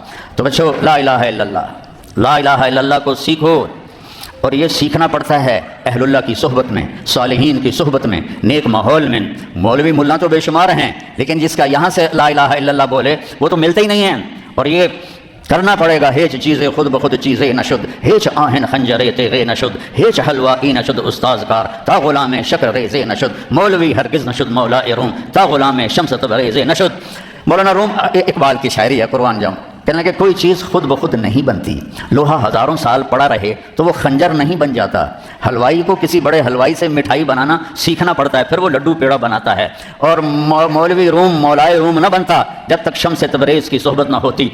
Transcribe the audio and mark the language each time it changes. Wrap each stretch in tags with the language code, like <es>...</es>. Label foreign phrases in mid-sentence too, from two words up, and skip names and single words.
<ur>تو بچو</ur> <ar>لا الہ الا اللہ، لا الہ الا اللہ</ar> <ur>کو سیکھو، اور یہ سیکھنا پڑتا ہے اہل اللہ کی صحبت میں، صالحین کی صحبت میں، نیک ماحول میں۔ مولوی ملا تو بے شمار ہیں، لیکن جس کا یہاں سے</ur> <ar>لا الہ الا اللہ</ar> <ur>بولے وہ تو ملتے ہی نہیں ہیں، اور یہ کرنا پڑے گا۔</ur> <fa>ہیچ چیزیں خود بخود چیزیں نشد، ہیچ آہن خنجرے تیغے نشد، ہیچ حلوائی نشد استاذ کار، تا غلام شکر ریزے نشد، مولوی ہرگز نشد مولا روم، تا غلام شمس تبریزے نشد۔</fa> <ur>مولانا روم اقبال کی شاعری ہے قربان جاؤں، کہنے کہ کوئی چیز خود بخود نہیں بنتی، لوہا ہزاروں سال پڑا رہے تو وہ خنجر نہیں بن جاتا۔ حلوائی کو کسی بڑے حلوائی سے مٹھائی بنانا سیکھنا پڑتا ہے، پھر وہ لڈو پیڑا بناتا ہے، اور مولوی روم مولائے روم نہ بنتا جب تک شمس تبریز کی صحبت نہ ہوتی۔</ur>